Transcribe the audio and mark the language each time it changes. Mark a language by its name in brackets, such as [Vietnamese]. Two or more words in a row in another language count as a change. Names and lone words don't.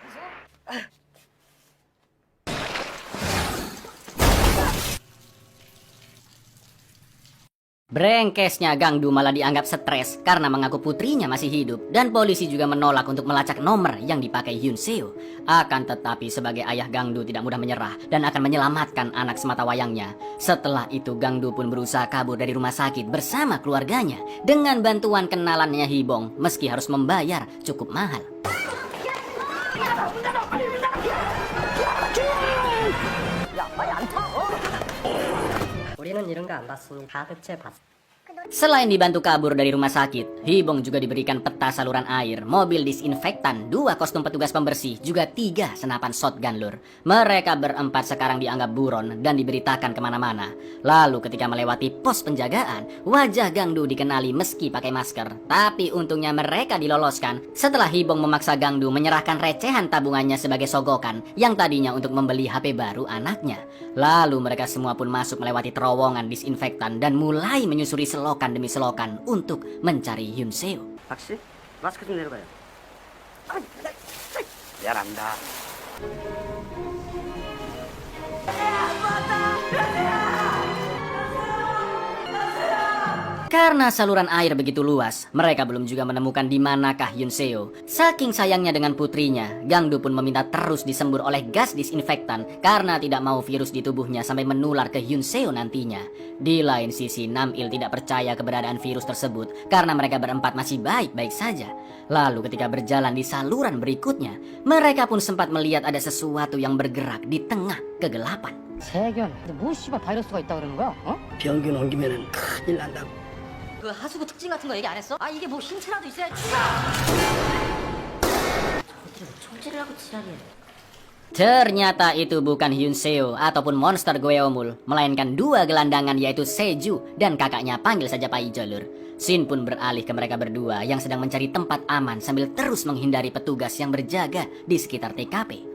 [Indonesian] Brengkesnya Gangdu malah dianggap stres karena mengaku putrinya masih hidup dan polisi juga menolak untuk melacak nomor yang dipakai Hyun Seo. Akan tetapi sebagai ayah Gangdu tidak mudah menyerah dan akan menyelamatkan anak sematawayangnya. Setelah itu Gangdu pun berusaha kabur dari rumah sakit bersama keluarganya dengan bantuan kenalannya Hibong meski harus membayar cukup mahal. [Korean] 우리는 이런 거 안 봤으니 다 흑채 봤어. [Indonesian] Selain dibantu kabur dari rumah sakit, Hibong juga diberikan peta saluran air, mobil disinfektan, 2 kostum petugas pembersih, juga 3 senapan shotgun Lur. Mereka berempat sekarang dianggap buron dan diberitakan kemana-mana. Lalu ketika melewati pos penjagaan, wajah Gangdu dikenali meski pakai masker. Tapi untungnya mereka diloloskan setelah Hibong memaksa Gangdu menyerahkan recehan tabungannya sebagai sogokan yang tadinya untuk membeli HP baru anaknya. Lalu mereka semua pun masuk melewati terowongan disinfektan dan mulai menyusuri selokan demi selokan untuk mencari Hyun Seo. [Korean] 박씨, 마스크 좀 내려봐요. 미안합니다. [Indonesian] Karena saluran air begitu luas, mereka belum juga menemukan di manakah Hyun Seo. Saking sayangnya dengan putrinya, Gangdu pun meminta terus disembur oleh gas disinfektan karena tidak mau virus di tubuhnya sampai menular ke Hyun Seo nantinya. Di lain sisi, Nam-il tidak percaya keberadaan virus tersebut karena mereka berempat masih baik-baik saja. Lalu ketika berjalan di saluran berikutnya, mereka pun sempat melihat ada sesuatu yang bergerak di tengah kegelapan. [Korean] 세균. 근데 뭐 씨발 바이러스가 있다 그러는 거야? 어? 병균 옮기면은 큰일 난다고. 그 하수구 특징 같은 거 얘기 안 했어? 아 이게 뭐 힌트라도 있어야지. 총질을 하고 지랄이야. [Indonesian] Ternyata itu bukan Hyun Seo ataupun monster Goeomul, melainkan 2 gelandangan yaitu Seju dan kakaknya, panggil saja Paijo Lur. Shin pun beralih ke mereka berdua yang sedang mencari tempat aman sambil terus menghindari petugas yang berjaga di sekitar TKP.